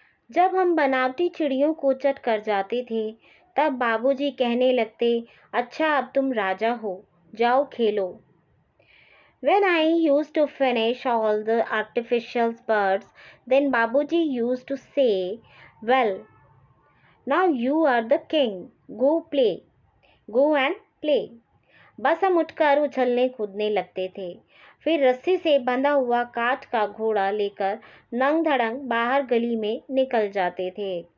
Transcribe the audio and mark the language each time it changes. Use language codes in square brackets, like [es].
[hi] जब हम बनावटी चिड़ियों को चट कर जाते थे तब बाबूजी कहने लगते, अच्छा अब तुम राजा हो, जाओ खेलो। [en] When I used to finish all the artificial birds, then Babuji used to say, well, now you are the king, go play, go and play. [hi] बस हम उठकर उछलने कूदने लगते थे। फिर रस्सी से बंधा हुआ काठ का घोड़ा लेकर नंग धड़ंग बाहर गली में निकल जाते थे।